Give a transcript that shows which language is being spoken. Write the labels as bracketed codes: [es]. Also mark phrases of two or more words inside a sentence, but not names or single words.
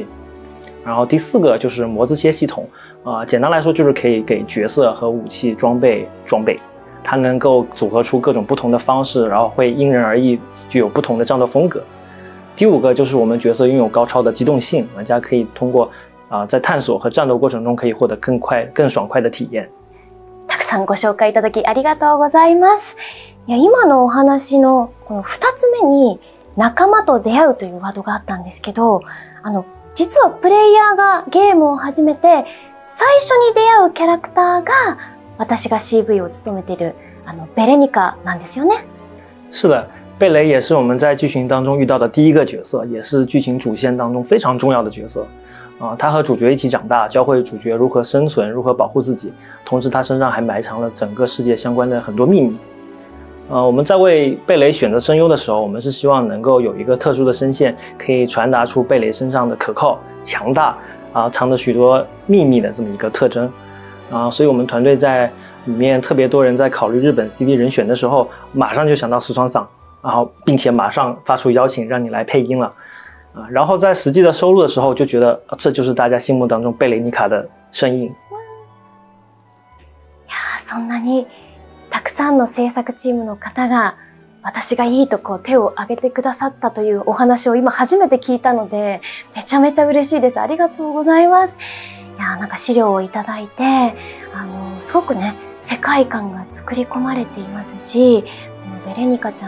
[zh] 然后第4个就是魔之蝎系统，简单来说就是可以给角色和武器装备，它能够组合出各种不同的方式，然后会因人而异，具有不同的战斗风格。第5个就是我们角色拥有高超的机动性，玩家可以通过在探索和战斗过程中可以获得更爽快的体验。 [ja] たくさんご紹介いただきありがとうございます。いや、今のお話のこの2つ目に仲間と出会うというワードがあったんですけど、実はプレイヤーがゲームを始めて最初に出会うキャラクターが私が CV を務めているベレニカなんですよね。 [zh] 是的。贝雷也是我们在剧情当中遇到的第一个角色，也是剧情主线当中非常重要的角色。他和主角一起长大，教会主角如何生存，如何保护自己，同时他身上还埋藏了整个世界相关的很多秘密。我们在为贝雷选择声优的时候，我们是希望能够有一个特殊的声线，可以传达出贝雷身上的可靠、强大藏着许多秘密的这么一个特征。所以我们团队在里面特别多人在考虑日本 CV 人选的时候，马上就想到石川桑。然后并且马上发出邀请让你来配音了，然后在实际的收录的时候就觉得这就是大家心目当中贝雷妮卡的声音。 [ja] いや、そんなにたくさんの制作チームの方が私がいいと手を挙げてくださったというお話を今初めて聞いたので、めちゃめちゃ嬉しいです。ありがとうございます。いや、なんか資料をいただいて、すごくね、世界観が作り込まれていますし、ベレニカちゃん